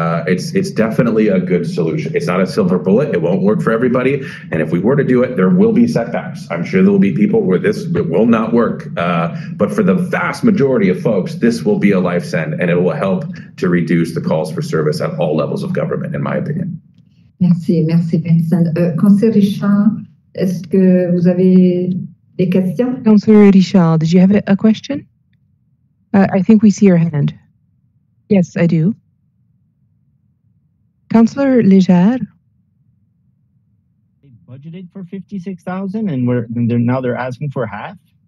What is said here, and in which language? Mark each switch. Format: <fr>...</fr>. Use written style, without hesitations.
<en>It's definitely a good solution. It's not a silver bullet. It won't work for everybody. And if we were to do it, there will be setbacks. I'm sure there will be people where it will not work. But for the vast majority of folks, this will be a life send, and it will help to reduce the calls for service at all levels of government, in my opinion.</en> <fr>Merci Vincent. Conseiller Richard, est-ce que vous avez des questions?</fr> <en>Councillor Richard, did you have a question? I think we see your hand. Yes, I do. Councillor Léger. They budgeted for 56,000 and now they're asking for half.</en>